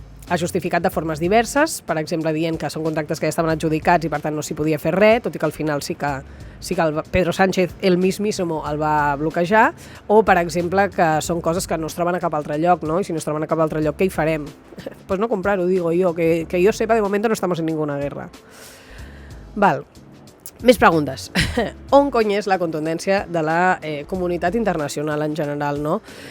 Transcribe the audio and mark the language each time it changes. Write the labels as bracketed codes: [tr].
[ca] ha justificat de formes diverses, per exemple dient que són contractes que ja estaven adjudicats i per tant no s'hi podia fer res, tot i que al final sí que el Pedro Sánchez [es] el mismísimo [ca] el va bloquejar, o per exemple que són coses que no es troben a cap altre lloc, no? I si no es troben a cap altre lloc, què hi farem? [es] Pues no comprar-ho, digo yo, que yo sepa, de momento no estamos en ninguna guerra. [ca] Val. Més preguntes. On cony és la contundència de la comunitat internacional en general, no?